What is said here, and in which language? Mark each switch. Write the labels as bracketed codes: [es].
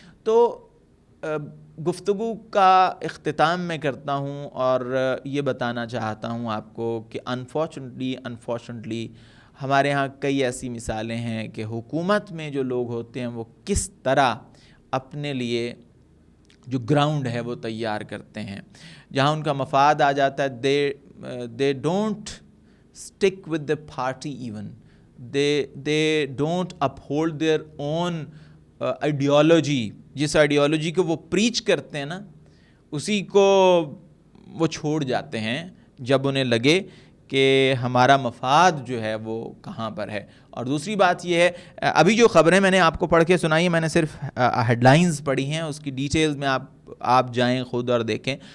[ur] تو گفتگو کا اختتام میں کرتا ہوں اور یہ بتانا چاہتا ہوں آپ کو کہ انفارچونیٹلی ہمارے ہاں کئی ایسی مثالیں ہیں کہ حکومت میں جو لوگ ہوتے ہیں وہ کس طرح اپنے لیے جو گراؤنڈ ہے وہ تیار کرتے ہیں. جہاں ان کا مفاد آ جاتا ہے, [en] they don't stick with the party even, they don't uphold their own ideology. [ur] جس آئیڈیالوجی کو وہ پریچ کرتے ہیں نا, اسی کو وہ چھوڑ جاتے ہیں جب انہیں لگے کہ ہمارا مفاد جو ہے وہ کہاں پر ہے. اور دوسری بات یہ ہے, ابھی جو خبریں میں نے آپ کو پڑھ کے سنائی ہیں, میں نے صرف ہیڈ لائنز پڑھی ہیں, اس کی ڈیٹیلز میں آپ جائیں خود اور دیکھیں.